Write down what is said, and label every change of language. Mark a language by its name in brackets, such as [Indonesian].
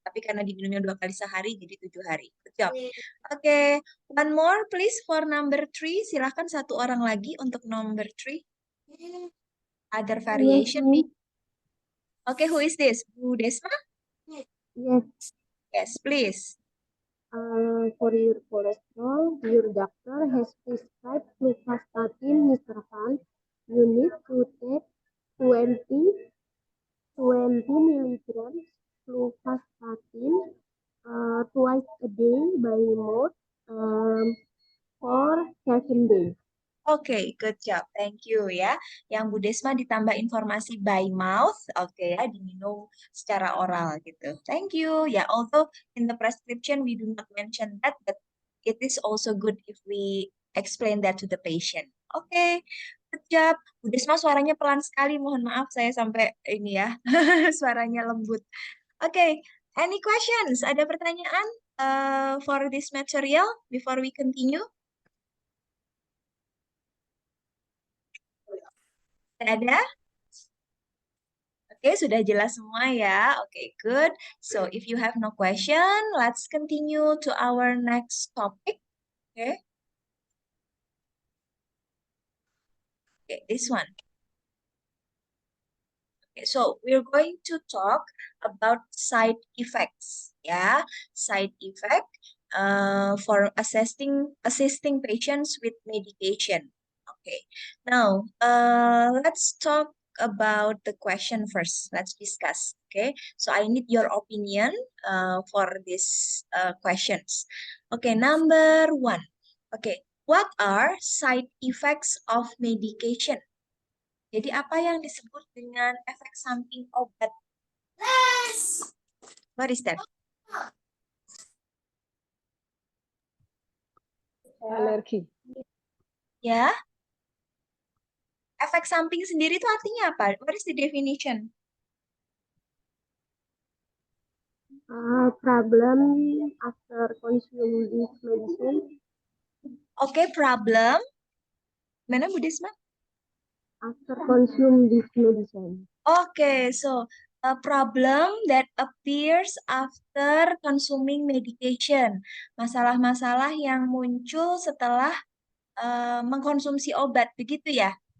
[Indonesian] Tapi karena diminumnya 2 kali sehari, jadi 7 hari. [English] Good job. Oke, one more please for number 3. [Indonesian] Silahkan satu orang lagi untuk number 3. [English] Other variation [Indonesian] nih. Oke, [English] who is this? [Indonesian] Bu Desma? [English] Yes, Yes, please. for your cholesterol, your doctor has prescribed fluvastatin, Mr. Khan. You need to take 20 milligrams fluvastatin twice a day by mouth for 7 days. [Indonesian] Oke, [English] good job. Thank you [Indonesian] ya. Yang Bu Desma ditambah informasi [English] by mouth, [Indonesian] oke ya, diminum secara oral gitu. [English] Thank you. Ya, although in the prescription we do not mention that, but it is also good if we explain that to the patient. Oke, good job. [Indonesian] Bu Desma suaranya pelan sekali, mohon maaf saya sampai ini ya, suaranya lembut. Oke, [English] any questions? [Indonesian] Ada pertanyaan? [English] for this material before we continue? [Indonesian] Ada? Oke, sudah jelas semua ya. [English] Oke, good. So, if you have no question, let's continue to our next topic. Okay. Okay, this one. Okay, so we're going to talk about side effects. Yeah, side effect for assisting patients with medication. Okay, now let's talk about the question first. Let's discuss. Okay, so I need your opinion for these questions. Okay, number one. Okay, what are side effects of medication? [Indonesian] Jadi apa yang disebut dengan efek samping obat? [English] What is that? [Indonesian] Alergi. Ya. Efek samping sendiri itu artinya apa? [English] What is the definition? Problem after consuming this medicine. Oke, problem. Mana Bu Desma? After consume this medicine. Okay, so a problem that appears after consuming medication. [Indonesian] Masalah-masalah yang muncul setelah mengkonsumsi obat, begitu ya?